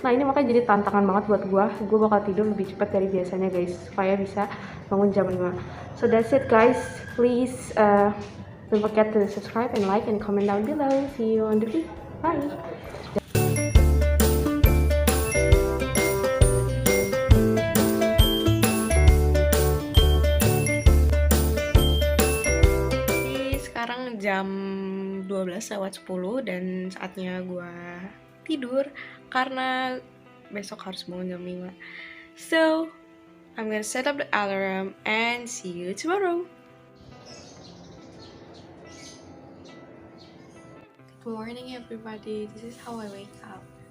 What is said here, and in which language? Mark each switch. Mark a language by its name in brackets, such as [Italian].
[Indonesian] Nah ini makanya jadi tantangan banget buat gue bakal tidur lebih cepat dari biasanya guys, supaya bisa bangun jam 5. [English] So that's it guys, please don't forget to subscribe and like and comment down below. See you on the video, bye. [Indonesian] Sekarang jam 12:10 dan saatnya gue tidur karena besok harus bangun jam 5. [English] So, I'm gonna set up the alarm and see you tomorrow. Good morning everybody, this is how I wake up.